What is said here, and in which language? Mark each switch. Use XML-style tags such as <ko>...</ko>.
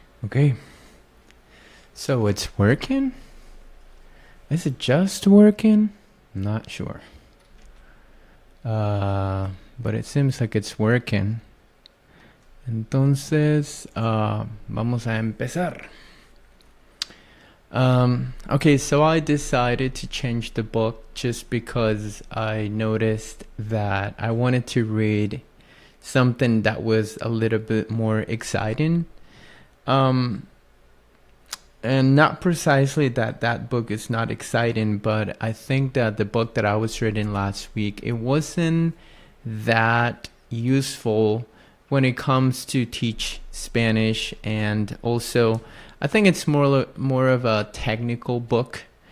<en>okay. So it's working? Is it just working? Not sure. But it seems like it's working.</en> <es>Entonces, vamos a empezar.</es> <en>Okay, so I decided to change the book just because I noticed that I wanted to read something that was a little bit more exciting. And not precisely that book is not exciting, but I think that the book that I was reading last week, it wasn't that useful when it comes to teach Spanish, and also I think it's more of a technical book.</en>